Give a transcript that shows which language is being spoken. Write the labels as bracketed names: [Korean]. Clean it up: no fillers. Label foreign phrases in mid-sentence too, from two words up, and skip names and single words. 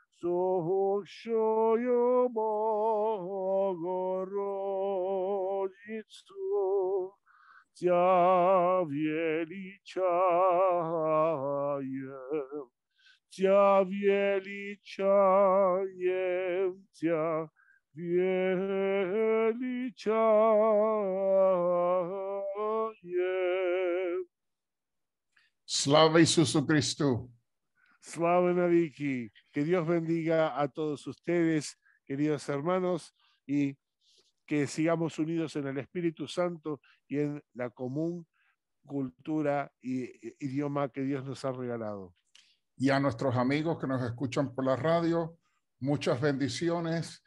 [Church Slavic] сущую Богородицу, Тя величаем, Тя величаем, Тя Величаем. [Ukrainian] Слава Ісусу Христу. Слава навіки. [Spanish] Que Dios bendiga a todos ustedes, queridos hermanos, y que sigamos unidos en el Espíritu Santo y en la común cultura y idioma que Dios nos ha regalado. Y a nuestros amigos que nos escuchan por la radio, muchas bendiciones.